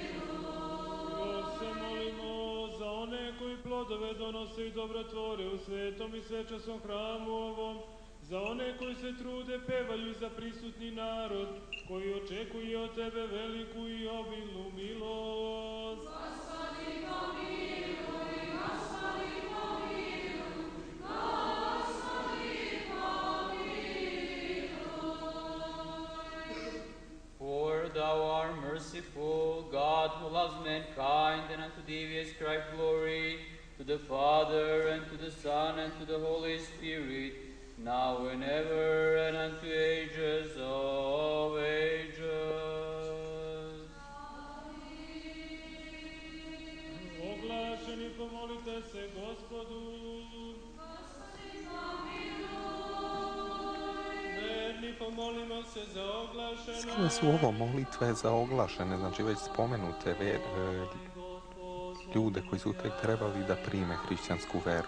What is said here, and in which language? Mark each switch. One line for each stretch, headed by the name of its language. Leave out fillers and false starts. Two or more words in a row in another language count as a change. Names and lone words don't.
Serbian: Još se molimo za one koji plodove donose i dobrotvore u svetom i svečasnom hramu ovom, za one koji se trude, pevaju za prisutni narod, koji očekuje od tebe veliku i obilnu milost.
Church Slavic: Gospodi pomiluj, Gospodi pomiluj, Gospodi pomiluj.
English: For thou art merciful, God who loves mankind, and unto thee we ascribe glory, to the Father, and to the Son, and to the Holy Spirit, now and ever, and unto ages of ages.
Serbian: Oglašeni, pomolite se Gospodu.
Church Slavic: Gospodi pomiluj.
Serbian: Verni, pomolimo se za oglašene. Sve su ovo molitve za oglašene, znači već spomenute ljude koji su tek trebali da prime hrišćansku veru.